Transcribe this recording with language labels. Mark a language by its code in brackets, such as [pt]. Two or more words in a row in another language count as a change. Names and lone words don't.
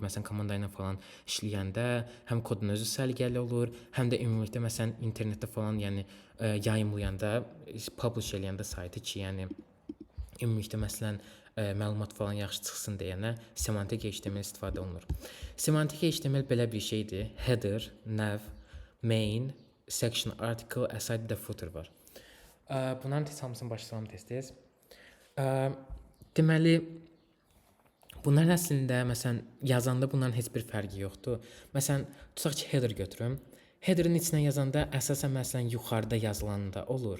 [az] Məsələn komanda ilə falan işləyəndə həm kodun özü səliqəli olur, həm də ümumilikdə məsələn internetdə falan yəni yayımlayanda, publish eləyəndə saytı ki, yəni ümumilikdə məsələn məlumat falan yaxşı çıxsın deyənə semantik HTML istifadə olunur. Semantik HTML belə bir şeydir. [en] Header, nav, main, section, article, aside [az] və footer var. Bunların hamısını başa salım tez-tez. Deməli bunların əslində məsələn yazanda bunların heç bir fərqi yoxdur. Məsələn, tutaq ki, header götürüm. Headerin içinə yazanda əsasən məsələn yuxarıda yazılanda olur.